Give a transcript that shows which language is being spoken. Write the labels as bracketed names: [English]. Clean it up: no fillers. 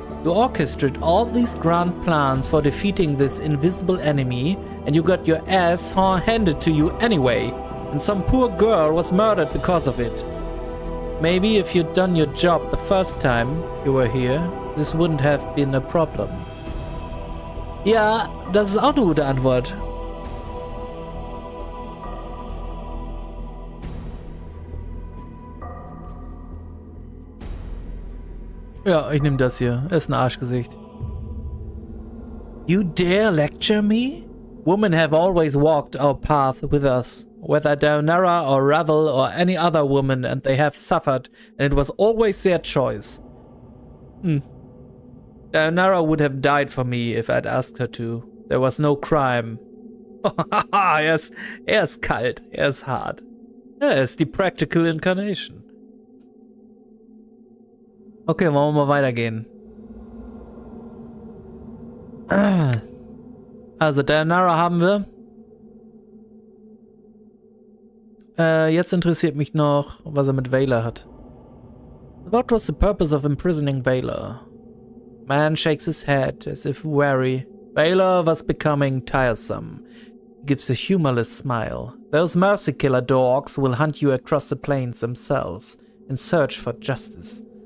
[English] You orchestrated all these grand plans for defeating this invisible enemy, and you got your ass handed to you anyway, and some poor girl was murdered because of it. Maybe if you'd done your job the first time you were here, this wouldn't have been a problem. [German] Ja, das ist auch eine gute Antwort. Ja, ich nehme das hier. Er ist ein Arschgesicht. [English] You dare lecture me? Women have always walked our path with us, whether Daenerys or Ravel or any other woman, and they have suffered, and it was always their choice. Daenerys would have died for me if I'd asked her to. There was no crime. [German] Er ist kalt, er ist hart. Er ist die [English] Practical Incarnation. [German] Okay, wollen wir mal weitergehen. Also, Daenerys haben wir. Jetzt interessiert mich noch, was er mit Vaylor hat. [English] What was the purpose of imprisoning Vaylor? Man shakes his head as if weary. Vaylor was becoming tiresome. He gives a humorless smile. Those mercy killer dogs will hunt you across the plains themselves in search for justice.